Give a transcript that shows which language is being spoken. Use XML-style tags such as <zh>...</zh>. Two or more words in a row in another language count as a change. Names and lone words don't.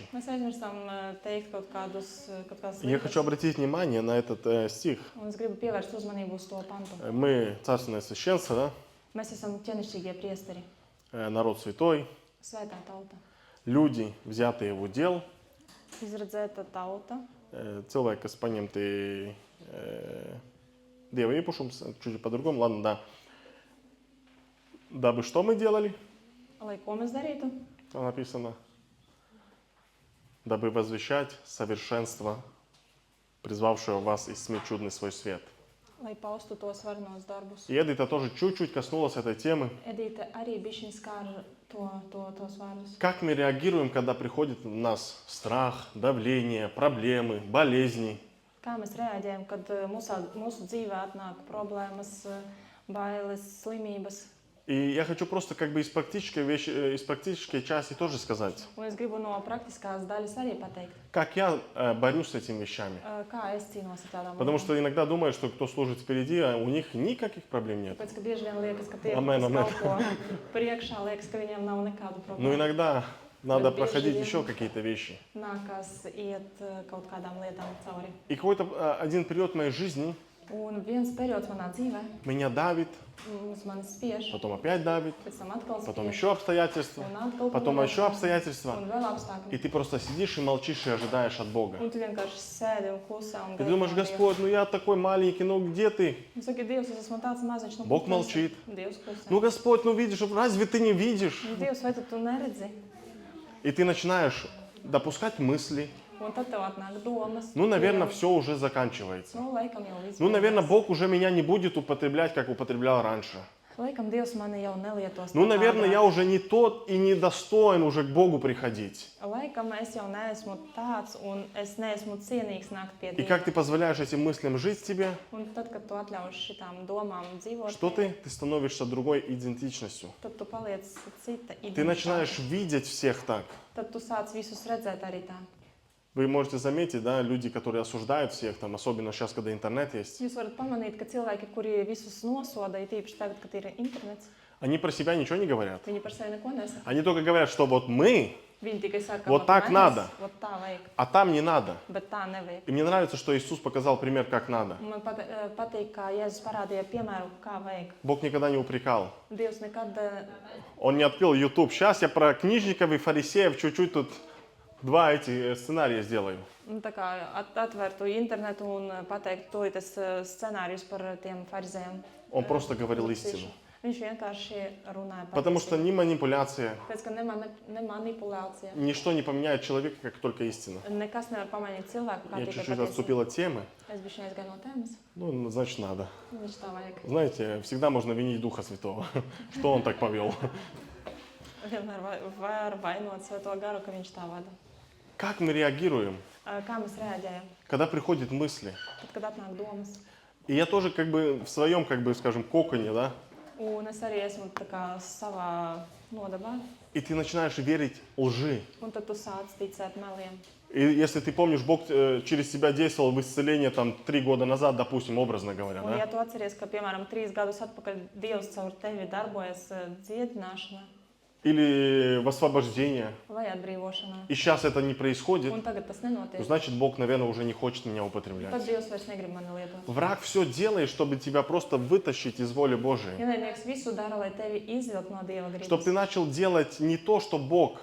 <lv>Mēs aizmirstam teikt kaut kādas</lv> <ru>И я</ru> <lv>lietas.</lv> <ru>хочу обратить внимание на этот стих.</ru> <lv>Un es gribu pievērst uzmanību uz to pantu.</lv> <ru>Мы царственное священство, да?</ru> <lv>Mēs esam ķēnišķīgie priesteri,</lv> <ru>Народ святой,</ru> <lv>svētā tauta,</lv> <ru>люди, взятые в удел,</ru> <lv>izredzēta tauta, cilvēki, kas paņemti Dieva īpašums,</lv> <ru>чуть по-другому, ладно, да. Дабы что мы делали?</ru> <lv>lai ko mēs darītu?</lv> <ru>Там написано. Дабы возвещать совершенство, призвавшего вас из тьмы в чудный свой свет.</ru> <lv>lai paustu tos varenos darbus.</lv> <ru>И Эдита тоже чуть-чуть коснулась этой темы.</ru> <lv>Edīte arī bišķiņ skāra tos vārdus.</lv> <ru>Как мы реагируем, когда приходит в нас страх, давление, проблемы, болезни?</ru> <lv>Kā mēs reaģējam, kad mūsu dzīvē atnāk problēmas, bailes, slimības?</lv> <ru>И я хочу просто как бы из практической части тоже сказать,</ru> <lv>Un es gribu no praktiskās daļas arī pateikt,</lv> <ru>как я борюсь с этими вещами.</ru> <lv>kā es cīnos ar tādām</lv> <ru>Потому</ru> <lv>lietām.</lv> <ru>что иногда думают, что кто служит впереди, а у них никаких проблем нет.</ru> <lv>Tāpēc, ka bieži vien liekas, ka tie, Amen, kas amen. kalpo priekšā, liekas, ka viņiem nav nekādu</lv> <ru>Но</ru> <lv>problēmu.</lv> <ru>иногда надо</ru> <lv>Bet bieži</lv> <ru>проходить</ru> <lv>vien</lv> <ru>еще какие-то вещи.</ru> <lv>nākas iet kaut kādām lietām cauri.</lv> <ru>И какой-то один период моей жизни</ru> <lv>Un viens periods manā dzīvē,</lv> <ru>меня давит,</ru> <lv>mani spiež,</lv> <ru>потом опять давит,</ru> <lv>pēc tam atkal</lv> <ru>потом</ru> <lv>spiež,</lv> <ru>еще обстоятельства,</ru> <lv>un atkal</lv> <ru>потом</ru> <lv>kaut</lv> <ru>еще</ru> <lv>kas,</lv> <ru>обстоятельства.</ru> <lv>un vēl apstākļi.</lv> <ru>И ты просто сидишь и молчишь и ожидаешь от Бога.</ru> <lv>Un tu vienkārši sēdi un klusē un</lv> <ru>И ты думаешь,</ru> <lv>no Dieva.</lv> <ru>Господь, ну я такой маленький, ну где ты?</ru> <lv>Un saki, Dievs, es esmu tāds maziņš, nu</lv> <ru>Бог</ru> <lv>kur tu esi?</lv> <ru>молчит.</ru> <lv>Dievs klusē.</lv> <ru>Ну Господь, ну видишь, разве ты не видишь?</ru> <lv>Un Dievs, vai tu neredzi?</lv> <ru>И ты начинаешь допускать мысли.</ru> <lv>Un tad tev atnāk domas.</lv> <ru>Ну, наверное,</ru> <lv>pieejas.</lv> <ru>все уже заканчивается.</ru> <lv>Nu, laikam jau viss.</lv> <ru>Ну, наверное,</ru> <lv>beidzās.</lv> <ru>Бог уже меня не будет употреблять, как употреблял раньше.</ru> <lv>Laikam Dievs mani jau nelietos.</lv> <ru>Ну,</ru> <lv>tā kā</lv> <ru>наверное,</ru> <lv>agrāk.</lv> <ru>я уже не тот и не достоин уже к Богу приходить.</ru> <lv>Laikam es jau neesmu tāds, un es neesmu cienīgs nākt pie</lv> <ru>И как</ru> <lv>Dieva.</lv> <ru>ты позволяешь этим мыслям жить в тебе,</ru> <lv>Un tad, kad tu atļauj šitām domām dzīvot,</lv> <ru>что ты? Ты становишься другой идентичностью.</ru> <lv>tad tu paliec cita</lv> <ru>Ты</ru> <lv>identitāte.</lv> <ru>начинаешь видеть всех так.</ru> <lv>Tad tu sāc visus redzēt arī tā.</lv> <ru>Вы можете заметить, да, люди, которые осуждают всех, там, особенно сейчас, когда интернет есть,</ru> <lv>Jūs varat pamanīt, ka cilvēki, kuri visus nosoda, ir tīpaši tagad, kad ir internets,</lv> <ru>они про себя nичего не говорят.</ru> <lv>viņi par sevi neko nesaka.</lv> <ru>Они только говорят, что вот мы,</ru> <lv>Viņi tikai saka,</lv> <ru>Вот так надо.</ru> <lv>Vot tā vajag,</lv> <ru>а там не надо.</ru> <lv>bet tā nevajag.</lv> <ru>И мне nравится, что Иисус показал пример, как надо.</ru> <lv>Un man patīk, kā Jēzus parādīja piemēru, kā vajag.</lv> <ru>Бог никогда не упрекал.</ru> <lv>Dievs nekad</lv> <ru>Он не открыл YouTube. Сейчас я про книжников и фарисеев чуть-чуть тут два эти сценария сделаю.</ru> <lv>nu, tā kā atvērtu internetu un pateiktu, to ir tas scenārijus par tiem farizējiem.</lv> <ru>Он просто говорил истину.</ru> <lv>Viņš vienkārši runāja par</lv> <ru>Потому что ни манипуляция,</ru> <lv>Pēc, ka ne manipulācija.</lv> <ru>ничто не поменяет человека, как только истина.</ru> <lv>Nekas nevar pamainīt cilvēku, kā</lv> <ru>Я</ru> <lv>tikai</lv> <ru>чуть-чуть</ru> <lv>patiesība.</lv> <ru>отступил от темы.</ru> <lv>Es biju aizgāju no tēmas.</lv> <ru>Ну, значит, надо.</ru> <lv>Viņš tā vajag.</lv> <ru>Знаете, всегда можно винить Духа Святого, что он так повел.</ru> <lv>Vienmēr var vainot Svēto garu, ka viņš tā vada.</lv> <ru>Как мы реагируем,</ru> <lv>Kā mēs reaģējam,</lv> <ru>когда приходят мысли?</ru> <lv>tad, kad atnāk domas?</lv> <ru>И я тоже как бы в своем, как бы, скажем, коконе, да?</ru> <lv>Un es arī esmu tā kā savā nodabā.</lv> <ru>И ты начинаешь верить лжи.</ru> <lv>Un tad tu sāc ticēt meliem.</lv> <ru>И если ты помнишь, Бог через тебя действовал в исцеление там 3 года назад, допустим, образно говоря,</ru> <lv>Un, ja</lv> <ru>да?</ru> <lv>tu atceries, ka, piemēram, 3 gadus atpakaļ Dievs caur tevi darbojas dziedināšanā</lv> <ru>Или в освобождение.</ru> <lv>vai atbrīvošanā,</lv> <ru>И сейчас это не происходит,</ru> <lv>un tagad tas</lv> <ru>ну,</ru> <lv>nenotiek,</lv> <ru>значит, Бог, наверное, уже не хочет меня</ru> <lv>tad</lv> <ru>употреблять.</ru> <lv>Dievs vairs negrib mani lietot.</lv> <ru>Враг все делает, чтобы тебя просто вытащить из воли Божией.</ru> <lv>Ienaidnieks visu dara, lai tevi izvilkt no Dieva</lv> <ru>Чтобы ты</ru> <lv>gribas.</lv> <ru>начал делать не то, что Бог</ru>